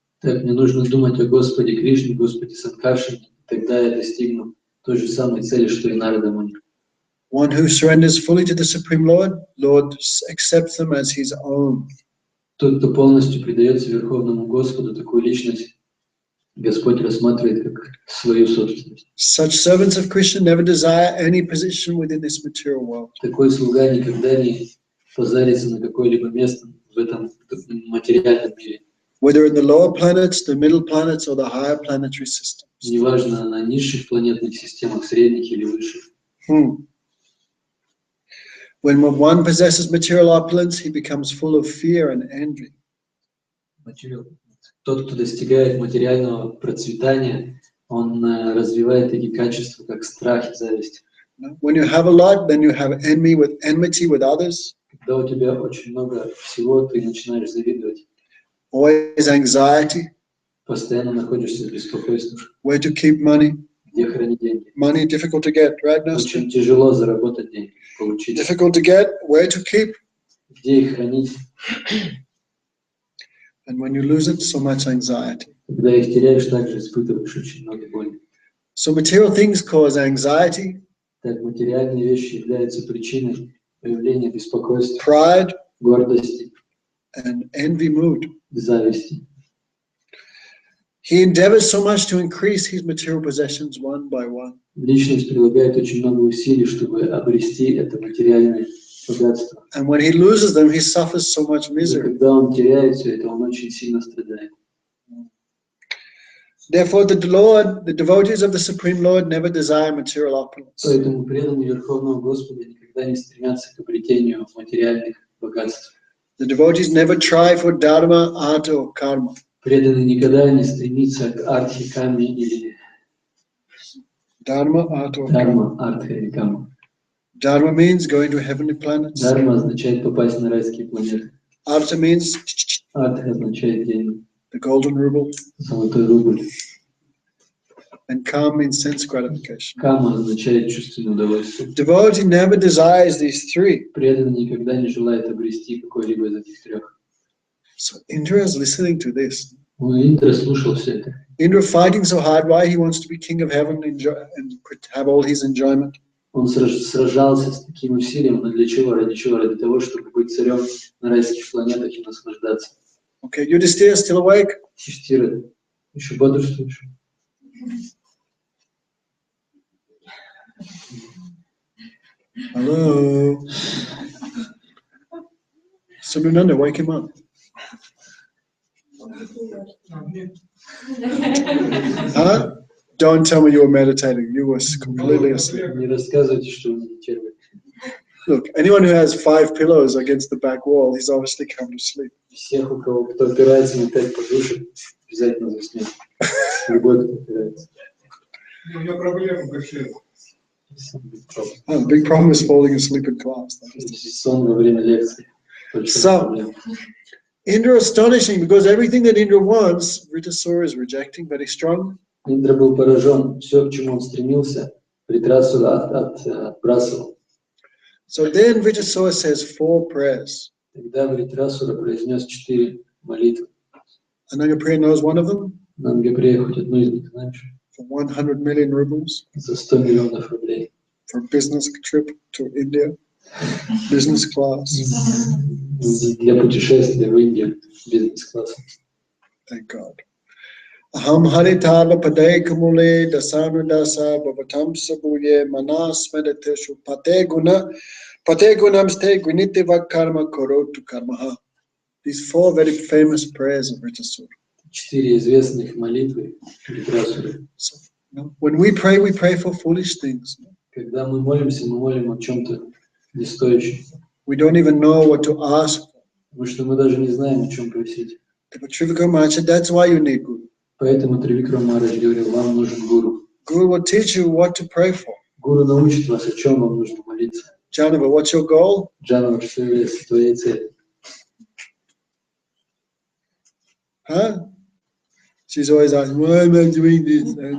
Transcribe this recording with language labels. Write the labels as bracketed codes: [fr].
[ru] Так, мне нужно думать о Господе Кришне, Господе Санкаршине, тогда я достигну той же самой цели, что и Нарада Муни. [en] One who surrenders fully to the Supreme Lord, Lord accepts them as his own. [ru] Тот, кто полностью предается Верховному Господу, такую личность Господь рассматривает как свою собственность. [en] Such servants of Krishna never desire any position within this material world. [ru] Такой слуга никогда не позарится на какое-либо место в этом материальном мире. [en] Whether in the lower planets, the middle planets, or the higher planetary systems. [ru] Неважно, на низших планетных системах, средних или высших. [en] When one possesses material opulence, he becomes full of fear and envy. [ru] Тот, кто достигает материального процветания, он развивает такие качества, как страх и зависть. [en] When you have a lot, then you have enmity with others. [ru] Когда у тебя очень много всего, ты начинаешь завидовать. [en] Always anxiety. [ru] Постоянно находишься в беспокойстве. [en] Where to keep money. [ru] Где хранить деньги? [en] Money difficult to get, right, Nasty? [ru] Очень тяжело заработать деньги, получить. [en] Difficult to get, where to keep. [ru] Где их хранить? [en] And when you lose it, so much anxiety. [ru] Когда их теряешь, также испытываешь очень много боли. [en] So material things cause anxiety, [ru] Так материальные вещи являются причиной появления беспокойства, [en] pride, [ru] гордости, [en] and envy mood. [ru] зависти. [en] He endeavors so much to increase his material possessions one by one. [ru] Личность прилагает очень много усилий, чтобы обрести это материальное богатство. [en] And when he loses them, he suffers so much [ru] И [en] misery. [ru] когда он теряет все это, он очень сильно страдает. [en] Therefore, the Lord, the devotees of the Supreme Lord never desire material opulence. [ru] Поэтому преданные Верховного Господа никогда не стремятся к обретению материальных богатств. [en] The devotees never try for dharma, artha, or karma. [ru] Преданный никогда не стремится к артхе, каме или [en] Dharma, artha, or karma. [ru] дharma, артха или кама. [en] Dharma means going to heavenly planets. [ru] Дharma означает попасть на райские планеты. [en] Artha means [ru] Артха означает деньги, [en] the golden ruble. [ru] золотой рубль. [en] And kama means sense gratification. [ru] Кама означает чувственное удовольствие. [en] Devotee never desires these three. [ru] Преданный никогда не желает обрести какой-либо из этих трех. [en] So Indra is listening to this. [ru] Индра слушал все это. [en] Indra fighting so hard. Why he wants to be king of heaven and have all his enjoyment. [ru] Он сражался с таким усилием, но для чего? Ради чего? Ради того, чтобы быть царем на райских планетах и наслаждаться. [en] Okay, Yudhishthira still awake? [ru] Юдхиштира, еще бодрствуешь? [en] Hello. Subhananda, wake him up. Huh? Don't tell me you were meditating. You were completely asleep. [ru] Не рассказывайте, что вы медитировали. [en] Look, anyone who has 5 pillows against the back wall, he's obviously come to sleep. [ru] Всех, у кого кто опирается на 5 подушек, обязательно заснет. Любой, кто опирается. У меня проблема большая. [en] The big problem is falling asleep in class. [ru] Сон во время лекции. [en] So, Indra astonishing because everything that Indra wants, Vritasura is rejecting very strong. [ru] Индра был поражен. Все, к чему он стремился, Вритрасура отбрасывал. [en] So then Vritasura says 4 prayers. [ru] Тогда Вритрасура произнес 4 молитвы. [en] Anangapriya knows one of them. [ru] Нангаприя хоть одну из них знаешь? [en] For 100 million rubles. [ru] За 100 миллионов рублей. [en] For a business trip to India. Business class. [ru] Для путешествия в Индию бизнес-классом. [en] Thank God. [sa] Aham haritava padai kamule dasanu dasa bhavatam sabuye manas mediteshu pate gunamste gunitiva karma korotu karmaha. [en] These 4 very famous prayers of Vritasura. [ru] 4 известных молитвы Вритрасуры. [en] So, when we pray for foolish things. [ru] Когда мы молимся, мы молим о чем-то не стоящем. [en] We don't even know what to ask for. [ru] Потому что мы даже не знаем, о чем просить. [en] But Trivikram Maharaj said, that's why you need Guru. [ru] Поэтому Тривикрам Махарадж говорил, вам нужен гуру. [en] Guru will teach you what to pray for. [ru] Гуру научит вас, о чем вам нужно молиться. [en] Janava, what's your goal? [ru] Джанава, что является твоей целью? [en] Huh? She's always asking, why am I doing this?